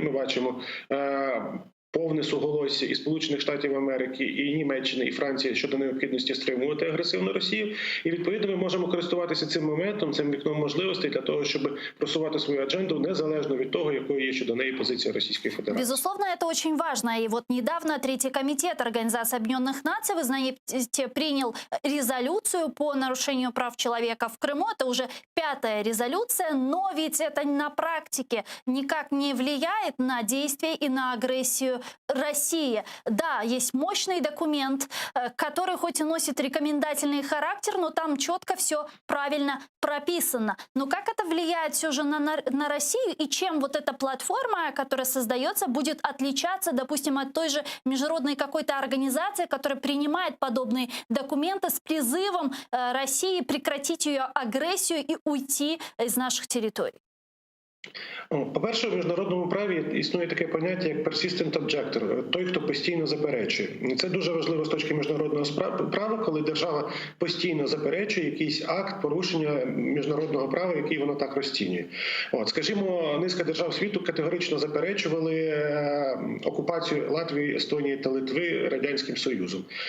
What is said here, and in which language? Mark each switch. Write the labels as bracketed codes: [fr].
[uk] Ми бачимо повне суголосся і Сполучених Штатів Америки, і Німеччини, і Франції щодо необхідності стримувати агресивну Росію. І, відповідно, ми можемо користуватися цим моментом, цим вікном можливостей для того, щоб просувати свою адженду незалежно від того, якою є щодо неї позиція Російської Федерації. [ru] Безусловно, это очень важно. И вот недавно Третий комитет Организации Объединенных Наций, вы знаете, принял резолюцию по нарушению прав человека в Крыму. Это уже 5-я резолюция, но ведь это на практике никак не влияет на действия и на агрессию России. Да, есть мощный документ, который хоть и носит рекомендательный характер, но там четко все правильно прописано. Но как это влияет все же на Россию, и чем вот эта платформа, которая создается, будет отличаться, допустим, от той же международной какой-то организации, которая принимает подобные документы с призывом России прекратить ее агрессию и уйти из наших территорий? [uk] По-перше, в міжнародному праві існує таке поняття, як persistent objector – той, хто постійно заперечує. Це дуже важливо з точки міжнародного права, коли держава постійно заперечує якийсь акт порушення міжнародного права, який вона так розцінює. Скажімо, низка держав світу категорично заперечували окупацію Латвії, Естонії та Литви Радянським Союзом.